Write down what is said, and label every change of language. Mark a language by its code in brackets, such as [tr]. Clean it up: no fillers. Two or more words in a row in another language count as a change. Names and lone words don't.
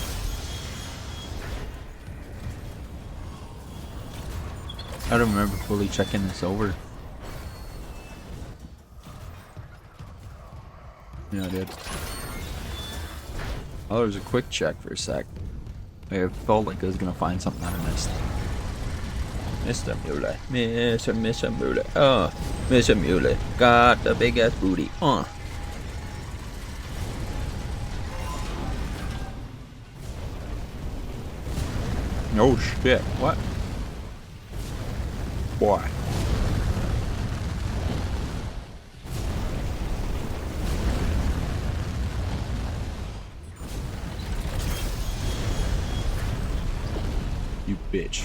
[en] I don't remember fully checking this over. Yeah, I did. Oh, there was a quick check for a sec. I felt like I was gonna find something that I missed. Mr. Muley. Mr. Muley. Oh, Mr. Muley. Got the big ass booty. Oh shit. What? Boy. You bitch.